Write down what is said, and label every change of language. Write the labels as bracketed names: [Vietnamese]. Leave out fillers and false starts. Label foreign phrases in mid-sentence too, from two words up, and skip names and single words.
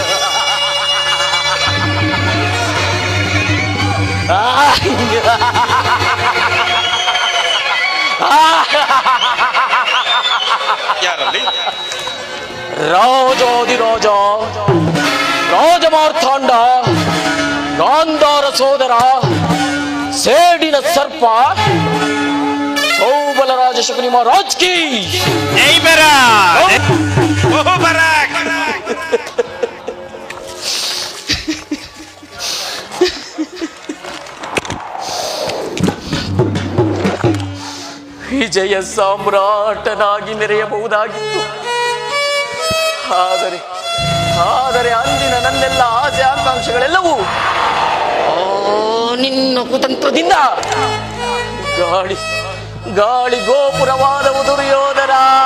[Kannada] ರಾಜಾದಿರಾಜ ರಾಜಮಾರ್ಥಾಂಡ ಗಾಂಧಾರ ಸೋದರ ಸೇಡಿನ ಸರ್ಪ ಸೌಬಲರಾಜ ಶಕುನಿ [Hindi] महाराज की जय बराक. ओहो बराक. [Kannada] ವಿಜಯ ಸಾಮ್ರಾಟನಾಗಿ ಮೆರೆಯಬಹುದಾಗಿತ್ತು. ಆದರೆ ಅಂದಿನ ನನ್ನೆಲ್ಲ ಆಸೆ ಆಕಾಂಕ್ಷೆಗಳೆಲ್ಲವೂ ನಿನ್ನ ಕುತಂತ್ರದಿಂದ ಗಾಳಿ ಗೋಪುರವಾದವು ದುರ್ಯೋಧನ.